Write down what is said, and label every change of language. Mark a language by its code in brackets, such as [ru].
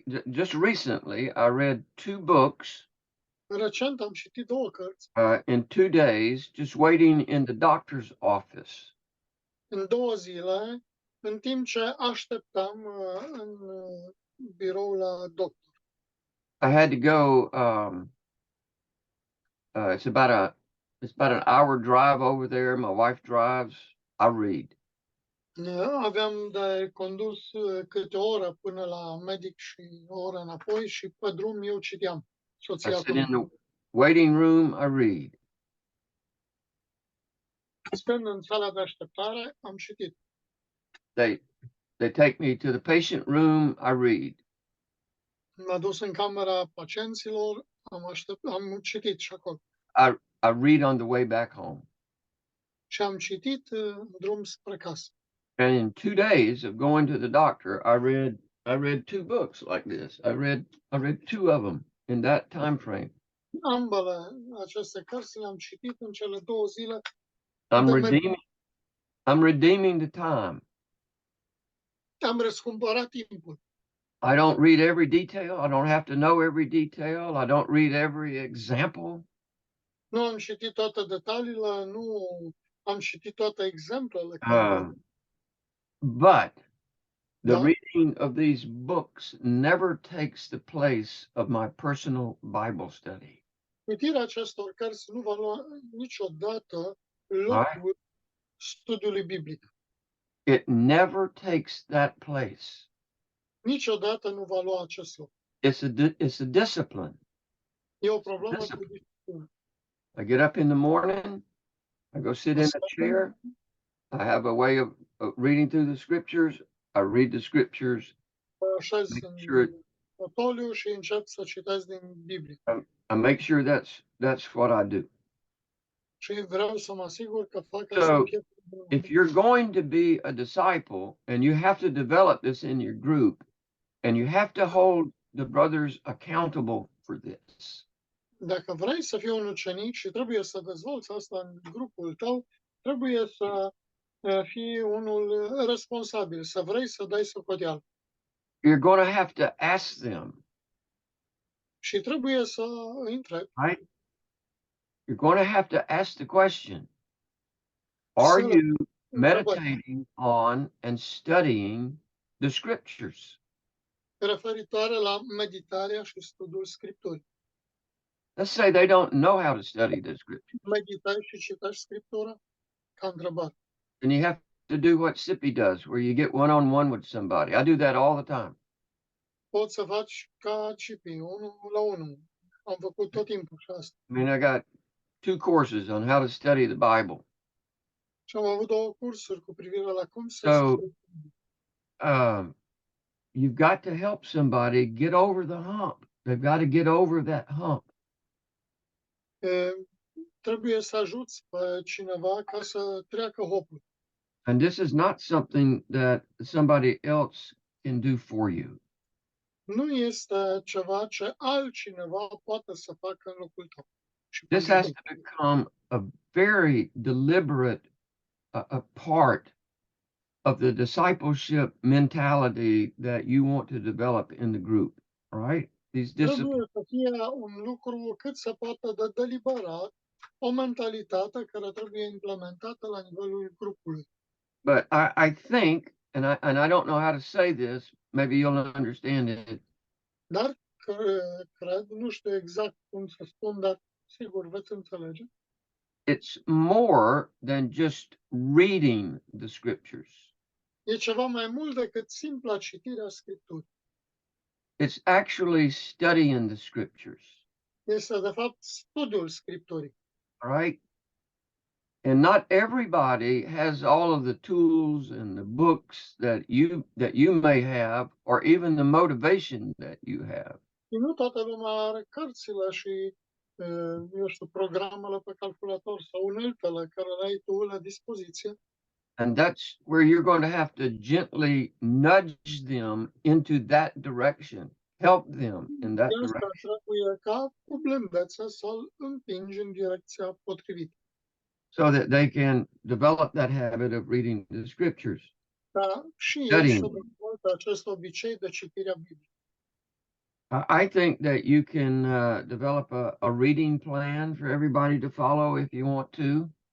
[en] Just recently, I read 2 books [ro] Recent am citit 2 cărți [en] in 2 days, just waiting in the doctor's office. [ro] în 2 zile, în timp ce așteptam în birou la doctor. [en] I had to go. It's about an hour drive over there. My wife drives. I read. [ro] Aveam de condus câte o oră până la medic și o oră înapoi și pe drum eu citeam. [en] I [ro] Soția [en] sit in the [ro] conducea. [en] waiting room. I read. [ro] Stând în sala de așteptare, am citit. [en] They take me to the patient room. I read. [ro] M-a dus în camera pacienților, am citit și acolo. [en] I read on the way back home. [ro] Și am citit în drum spre casă. [en] And in 2 days of going to the doctor, I read 2 books like this. I read 2 of them in that time frame. [ro] Ambele aceste cărți le-am citit în cele 2 zile. [en] I'm redeeming the time. [ro] Am răscumpărat timpul. [en] I don't read every detail. I don't have to know every detail. I don't read every example. [ro] Nu am citit toate detaliile, nu am citit toate exemplele. [en] But the [ro] Da. [en] reading of these books never takes the place of my personal Bible study. [ro] Citirea acestor cărți nu va lua niciodată locul studiului biblic. [en] It never takes that place. [ro] Niciodată nu va lua acest loc. [en] It's a discipline. [ro] E o problemă cu disciplină. [en] I get up in the morning, I go sit in a chair, I have a way of reading through the scriptures. I read the scriptures. [ro] Mă așez în fotoliu și încep să citesc din Biblie. I make sure that's what I do. Și vreau să mă asigur că fac [en] So, [ro] asta. [en] if you're going to be a disciple and you have to develop this in your group and you have to hold the brothers accountable for this. [ro] Dacă vrei să fii un ucenic și trebuie să dezvolți asta în grupul tău, trebuie să fii unul responsabil, să vrei să dai socoteală. [en] You're going to have to ask them. [ro] Și trebuie să îi întrebi. [en] Right? You're going to have to ask the question, are you meditating on and studying the scriptures? [ro] Referitoare la meditarea și studiul Scripturii. [en] Let's say they don't know how to study the scriptures. [ro] Meditai și citești Scriptura? Ca întrebare. [en] And you have to do what Sippy does, where you get one-on-one with somebody. I do that all the time. [ro] Poți să faci ca Cipi, 1 la 1. Am făcut tot timpul și asta. [en] I mean, I got 2 courses on how to study the Bible. [ro] Și am avut 2 cursuri cu privire la cum să [en] So, [ro] studii. [en] you've got to help somebody get over the hump. They've got to get over that hump. [ro] Trebuie să ajuți pe cineva ca să treacă hopul. [en] And this is not something that somebody else can do for you. [ro] Nu este ceva ce altcineva poate să facă în locul tău. [en] This has to become a very deliberate a part of the discipleship mentality that you want to develop in the group, right? These disciplines. [ro] Trebuie să fie un lucru cât se poate de deliberat, o mentalitate care trebuie implementată la nivelul grupului. [en] But I think, and I don't know how to say this, maybe you'll understand it. [ro] Dar cred, nu știu exact cum să spun, dar sigur veți înțelege. [en] It's more than just reading the scriptures. [ro] E ceva mai mult decât simpla citirea Scripturii. [en] It's actually studying the scriptures, [ro] Este, de fapt, studiul Scripturii. [en] all right? And not everybody has all of the tools and the books that you may have, or even the motivation that you have. [ro] Și nu toată lumea are cărțile și, eu știu, programele pe calculator sau uneltele care le ai tu la dispoziție. [en] And that's where you're going to have to gently nudge them into that direction, help them in that [ro] De asta [en] direction, [ro] trebuie ca cu blândețe să-l împingi în direcția potrivită. [en] so that they can develop that habit of reading the scriptures. [ro] Ca și ei [en] Studying. [ro] să dezvolte acest obicei de citire a Bibliei. [en] I think that you can develop a reading plan for everybody to follow if you want to.